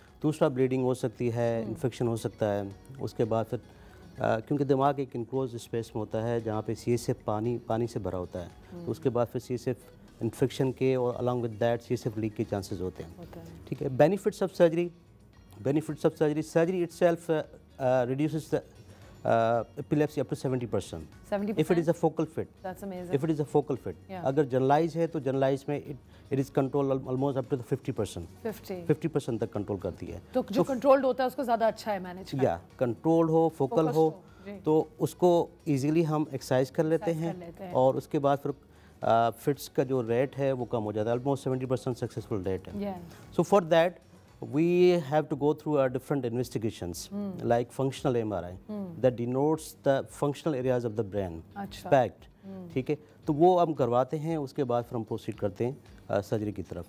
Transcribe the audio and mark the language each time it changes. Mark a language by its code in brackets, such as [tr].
[ur] دوسرا بلیڈنگ ہو سکتی ہے, انفیکشن ہو سکتا ہے. اس کے بعد پھر کیونکہ دماغ ایک انکلوز اسپیس میں ہوتا ہے جہاں پہ سی ایس ایف پانی سے بھرا ہوتا ہے, تو اس کے بعد پھر سی ایس ایف انفیکشن کے اور along with that C S F leak کے چانسز ہوتے ہیں, ٹھیک ہے. [en] Benefits of surgery, surgery itself reduces the epilepsy up to 70%. 70%? If it is a focal fit. That's amazing. If it is a focal fit. [ur] اگر generalize ہے تو [en] generalize میں it is control almost up to the 50%. [ur] 50% تک control کرتی ہے. تو جو controlled ہوتا ہے اس کو زیادہ اچھا ہے مینیج کرنا. یا کنٹرول ہو, فوکل ہو, تو اس کو ایزیلی ہم ایکسرسائز کر لیتے ہیں, اور اس کے بعد پھر فٹس کا جو ریٹ ہے وہ کم ہو جاتا ہے. آلموسٹ 70% سکسیزفل ریٹ ہے. [en] So for that we have to go through different investigations like functional MRI that denotes the functional areas of the brain. [ur] Fact, ٹھیک ہے, تو وہ ہم کرواتے ہیں. اس کے بعد پھر ہم پروسیڈ کرتے ہیں سرجری کی طرف.